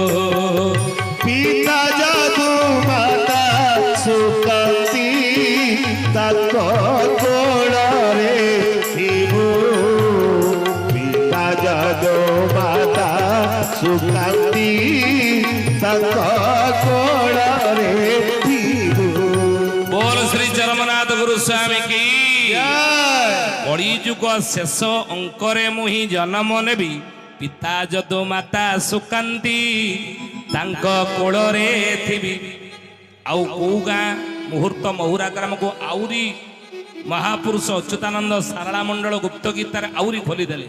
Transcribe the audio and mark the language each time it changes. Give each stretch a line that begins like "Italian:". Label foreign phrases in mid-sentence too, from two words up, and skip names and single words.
Odia: ପିତା ଯଦୁ ମାତା ସୁକାନ୍ତି ତାଙ୍କ କୋଳରେ ଥିବୁ ପିତା ଯଦୁ ମାତା ସୁକାନ୍ତି ତାଙ୍କ କୋଳରେ ଥିବୁ।
Hindi: बोल श्री चरमनाथ गुरु स्वामी की
Odia: ଜୟ कଳି ଯୁଗ ଶେଷ ଅଙ୍କରେ ମୁହିଁ ଜନ୍ମ ନେବି ପିତା ଯଦୁ ମାତା ସୁକାନ୍ତି ତାଙ୍କ କୋଳରେ ଥିବି। ଆଉ କୋଉ ଗାଁ? ମୁହୂର୍ତ୍ତ ମହୁରା ଗ୍ରାମକୁ ଆହୁରି ମହାପୁରୁଷ ଅଚ୍ୟୁତାନନ୍ଦ ସାରଳା ମଣ୍ଡଳ ଗୁପ୍ତ ଗୀତାରେ ଆହୁରି ଖୋଲିଦେଲେ।